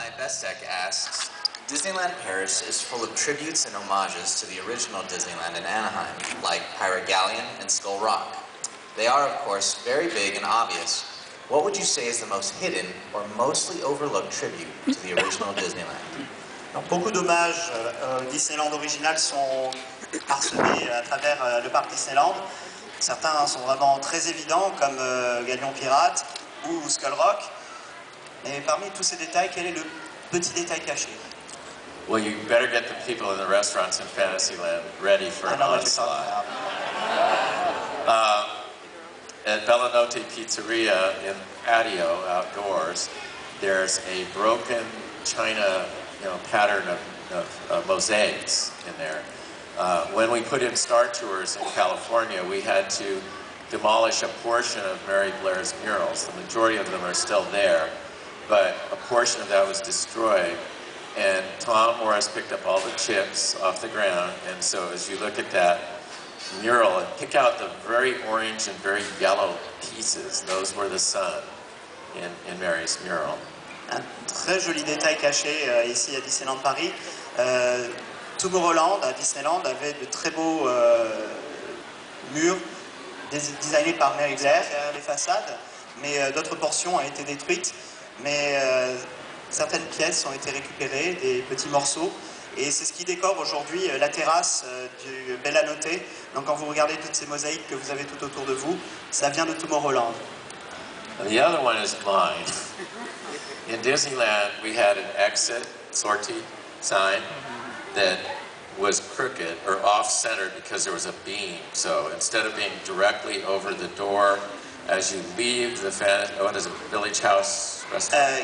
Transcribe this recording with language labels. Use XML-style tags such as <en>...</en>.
<en>Sesek asks, Disneyland Paris is full of tributes and homages to the original Disneyland in Anaheim, like Pirate Galleon and Skull Rock. They are, of course, very big and obvious. What would you say is the most hidden or mostly overlooked tribute to the original Disneyland?</en> <fr>Donc, beaucoup d'hommages Disneyland original sont parsemés à travers le parc Disneyland. Certains sont vraiment très évidents, comme Galion Pirate ou Skull Rock. Et parmi tous ces détails, quel est le petit détail caché?</fr> <en>Well, you better get the people in the restaurants in Fantasyland ready for an onslaught. At Bella Notte Pizzeria in patio outdoors, there's a broken china, pattern of mosaics in there. When we put in Star Tours in California, we had to demolish a portion of Mary Blair's murals. The majority of them are still there, but a portion of that was destroyed. And Tom Morris picked up all the chips off the ground, and so as you look at that mural and pick out the very orange and very yellow pieces, those were the sun in Mary's mural.</en> <fr>Un très joli détail caché ici à Disneyland Paris. Tomorrowland à Disneyland avait de très beaux murs designés par Mary Blair derrière les façades, mais d'autres portions ont été détruites. Mais certaines pièces ont été récupérées, des petits morceaux, et c'est ce qui décore aujourd'hui la terrasse du Bella Notte. Donc quand vous regardez toutes ces mosaïques que vous avez tout autour de vous, ça vient de Tomorrowland.</fr> <en>The other one is mine. In Disneyland, we had an exit sortie sign that was crooked or off-centered because there was a beam. So instead of being directly over the door as you leave the what is it, Village House restaurant?</en>